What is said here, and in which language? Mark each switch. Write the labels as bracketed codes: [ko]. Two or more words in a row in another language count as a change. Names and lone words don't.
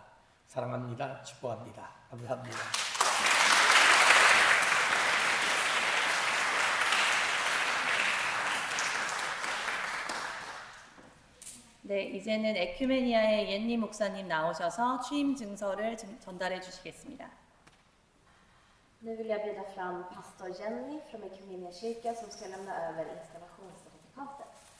[ko] 사랑합니다. 축복합니다. 감사합니다. 네, 이제는 에큐메니아의 옌니 목사님 나오셔서 취임 증서를 전달해 주시겠습니다. [sv] Nu vill jag bjuda fram pastor Jenny från Equmeniakyrkan som ska lämna över installationscertifikatet.